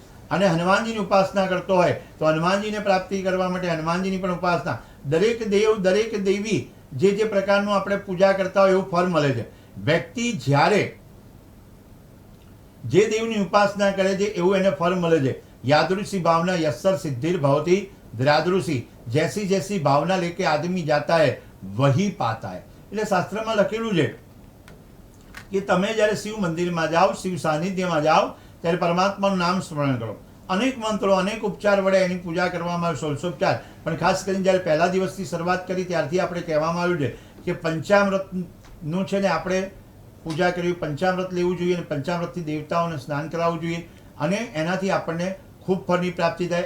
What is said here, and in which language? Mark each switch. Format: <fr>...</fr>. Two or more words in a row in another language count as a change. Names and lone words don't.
<gu>અને હનુમાનજીની ઉપાસના કરતો હોય તો હનુમાનજીને પ્રાપ્તિ કરવા માટે હનુમાનજીની પણ ઉપાસના. દરેક દેવ દરેક દેવી જે જે પ્રકારનું આપણે પૂજા કરતા હોય એવું ફળ મળે છે. વ્યક્તિ જ્યારે જે દેવની ઉપાસના કરે છે એવું એને ફળ મળે છે.</gu> <sa>यादृशी भावना यस्सर सिद्धिर भवती द्रादृशी,</sa> <hi>जैसी जैसी भावना लेके आदमी जाता है वही पाता है.</hi> <gu>એટલે શાસ્ત્રમાં લખેલું છે કે તમે જ્યારે શિવ મંદિરમાં જાઓ, શિવ સાનિધ્યમાં જાઓ ત્યારે પરમાત્માનું નામ સ્મરણ કરો. અનેક મંત્રો, અનેક ઉપચાર વડે એની પૂજા કરવામાં આવે, 16 ઉપચાર. પણ ખાસ કરીને જ્યારે પહેલા દિવસથી શરૂઆત કરી ત્યારથી આપણે કહેવામાં આવ્યું છે કે પંચામૃતનું છે ને આપણે પૂજા કરવી, પંચામૃત લેવું જોઈએ અને પંચામૃતથી દેવતાઓને સ્નાન કરાવવું જોઈએ અને એનાથી આપણને ખૂબ ફળની પ્રાપ્તિ થાય.</gu>